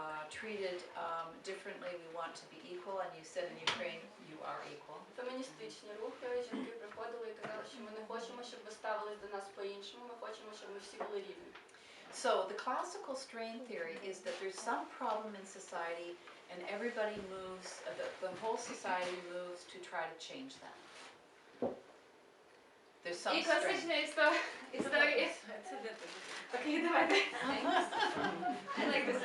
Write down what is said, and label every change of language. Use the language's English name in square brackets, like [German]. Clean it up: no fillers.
[English] treated differently. We want to be equal, and you said in Ukraine you are equal. [Ukrainian] Феміністичні рухи, жінки приходили і казали, що ми не хочемо, щоб ви ставились до нас по-іншому, ми хочемо, щоб ми всі були рівні. [English] So the classical strain theory is that there's some problem in society and everybody moves, the whole society moves to try to change that. There's some [Ukrainian] І [English] strain. [Ukrainian] класична історія. Це де ти? Окей, давайте. [English] I like this.